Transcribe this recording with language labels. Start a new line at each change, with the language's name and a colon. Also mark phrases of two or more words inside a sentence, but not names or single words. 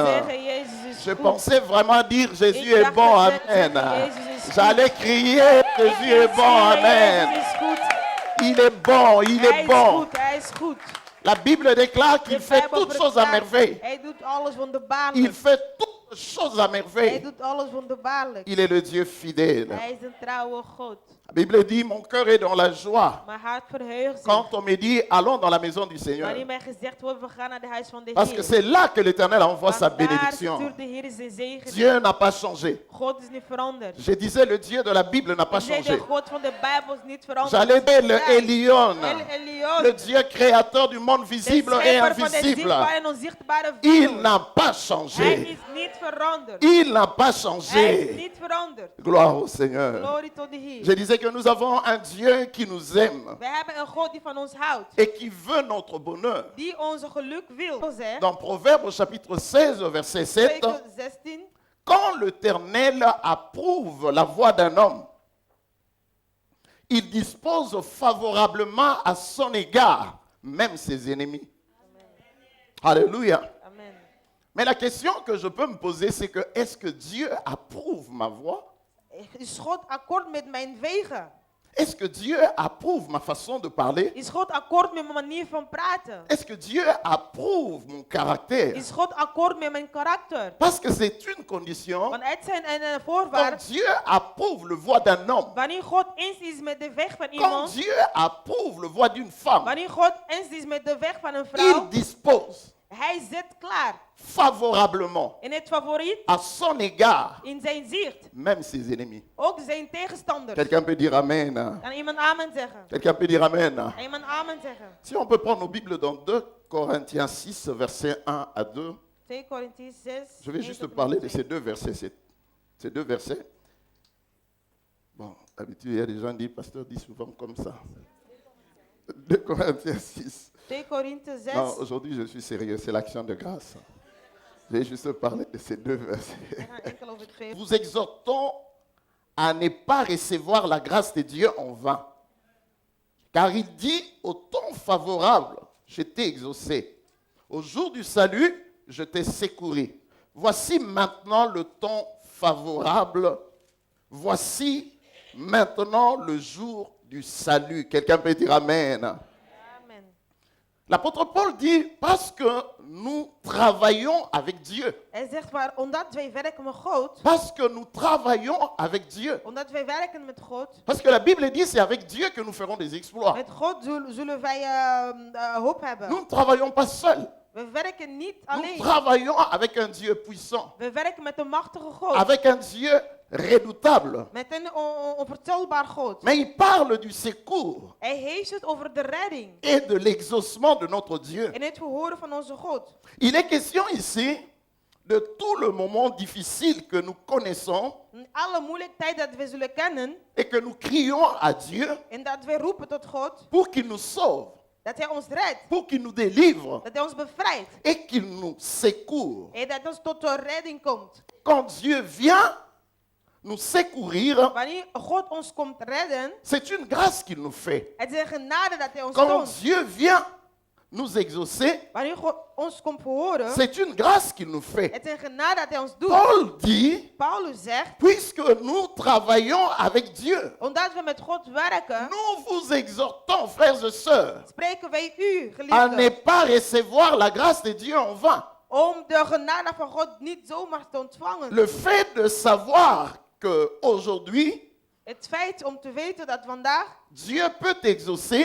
French: Je pensais vraiment dire Jésus est bon. Amen. J'allais crier Jésus est bon. Amen. Il est bon. Il est bon. La Bible déclare qu'il fait toutes choses à merveille. Il fait toutes choses à
Dutch: Hij
French: merveille.
Dutch: doet alles wonderbaarlijk.
French: Il est le Dieu fidèle.
Dutch: Hij is een trouwe God.
French: La Bible dit, mon cœur est dans la joie.
Dutch: Mijn hart verheugt zich.
French: Quand on me dit, allons dans la maison du Seigneur.
Dutch: Wanneer mij gezegd wordt, we gaan naar de huis van de
French: Parce que
Dutch: Heer.
French: c'est là que l'Éternel envoie sa
Dutch: Want daar
French: bénédiction.
Dutch: stuurt de Heer zijn zegen.
French: Dieu n'a pas changé.
Dutch: God is niet veranderd.
French: Je disais, le Dieu de la Bible n'a pas
Dutch: Ik zei, de
French: changé.
Dutch: God van de Bijbel is niet veranderd.
French: J'allais dire le
Dutch: Ja.
French: Elion, El Elyon. le Dieu créateur du monde
Dutch: De
French: visible et
Dutch: schepper van de
French: invisible.
Dutch: zichtbare en onzichtbare
French: Il
Dutch: wereld.
French: n'a pas
Dutch: Hij
French: changé.
Dutch: is niet veranderd.
French: Il n'a pas
Dutch: Hij is
French: changé.
Dutch: niet veranderd.
French: Gloire au Seigneur.
Dutch: Glorie tot de Heer.
French: Je disais que nous avons un Dieu qui nous aime
Dutch: We hebben een God die van ons houdt.
French: et qui veut notre bonheur.
Dutch: Die onze geluk wil.
French: Dans Proverbes chapitre 16, verset 7,
Dutch: Spreuken 16.
French: quand l'Éternel approuve la voie d'un homme, il dispose favorablement à son égard, même ses ennemis. Alléluia. Amen. Mais la question que je peux me poser, c'est que est-ce que Dieu approuve ma voix?
Dutch: Is God akkoord met mijn wegen?
French: Est-ce que Dieu approuve ma façon de parler?
Dutch: Is God akkoord met mijn manier van praten?
French: Est-ce que Dieu approuve mon caractère?
Dutch: Is God akkoord met mijn karakter?
French: Parce que c'est une condition.
Dutch: Want het zijn een
French: Quand
Dutch: voorwaarde.
French: Dieu approuve le voie d'un homme,
Dutch: Wanneer God eens is met de weg van
French: quand
Dutch: iemand.
French: Dieu approuve le voie d'une femme,
Dutch: Wanneer God eens is met de weg van een
French: il
Dutch: vrouw.
French: dispose
Dutch: Hij zet klaar.
French: favorablement
Dutch: In het favoriet.
French: à son égard,
Dutch: In zijn zicht.
French: même ses ennemis.
Dutch: Ook zijn tegenstanders.
French: Quelqu'un peut dire Amen.
Dutch: Kan iemand amen zeggen?
French: Quelqu'un peut dire Amen.
Dutch: Kan iemand amen zeggen?
French: Si on peut prendre nos Bibles dans 2 Corinthiens 6, versets 1 à 2. 2 Corinthians 6. Je vais juste parler de ces deux versets. Ces deux versets. Bon, d'habitude, il y a des gens qui disent, pasteur dit souvent comme ça. 2 Corinthiens 6. 2 Corinthians 6. Non, aujourd'hui, je suis sérieux, c'est l'action de grâce. Je vais juste parler de ces deux versets.
Dutch: We gaan enkel over 2.
French: Vous exhortons à ne pas recevoir la grâce de Dieu en vain. Car il dit, au temps favorable, je t'ai exaucé. Au jour du salut, je t'ai secouru. Voici maintenant le temps favorable. Voici maintenant le jour du salut. Quelqu'un peut dire Amen. Amen. L'apôtre Paul dit, parce que nous travaillons avec Dieu.
Dutch: Hij zegt maar, omdat wij werken met God.
French: Parce que nous travaillons avec Dieu.
Dutch: Omdat wij werken met God.
French: Parce que la Bible dit, c'est avec Dieu que nous ferons des exploits.
Dutch: Met God zullen wij hoop hebben.
French: Nous ne travaillons pas seuls.
Dutch: We werken niet
French: Nous
Dutch: alleen.
French: travaillons avec un Dieu puissant.
Dutch: We werken met een machtige God.
French: Avec un Dieu redoutable.
Dutch: Met een onvertelbaar God.
French: Mais il parle du secours
Dutch: Hij heeft het over de redding.
French: et de l'exaucement de notre Dieu.
Dutch: En het verhoren van onze God.
French: Il est question ici de tout le moment difficile que nous connaissons
Dutch: In alle moeilijke tijd dat we zullen kennen.
French: et que nous crions à Dieu
Dutch: En dat we roepen tot God.
French: pour qu'il nous sauve,
Dutch: Dat hij ons redt.
French: pour qu'il nous délivre
Dutch: Dat hij ons bevrijdt.
French: et qu'il nous secourt.
Dutch: En dat ons tot de redding komt.
French: Quand Dieu vient nous secourir,
Dutch: Wanneer God ons komt redden.
French: c'est une grâce qu'il nous fait.
Dutch: Het is een genade dat hij ons
French: Quand
Dutch: toont.
French: Dieu vient nous exaucer,
Dutch: Wanneer God ons komt verhoren.
French: c'est une grâce qu'il nous fait.
Dutch: Het is een genade dat hij ons doet.
French: Paul dit,
Dutch: Paulus zegt.
French: puisque nous travaillons avec Dieu,
Dutch: Omdat we met God werken.
French: nous vous exhortons, frères et sœurs,
Dutch: Spreken wij u,
French: à ne
Dutch: geliefden.
French: pas recevoir la grâce de Dieu en vain.
Dutch: Om de genade van God niet zomaar te ontvangen.
French: Le fait de savoir que aujourd'hui,
Dutch: Het feit om te weten dat vandaag
French: Dieu peut t'exaucer,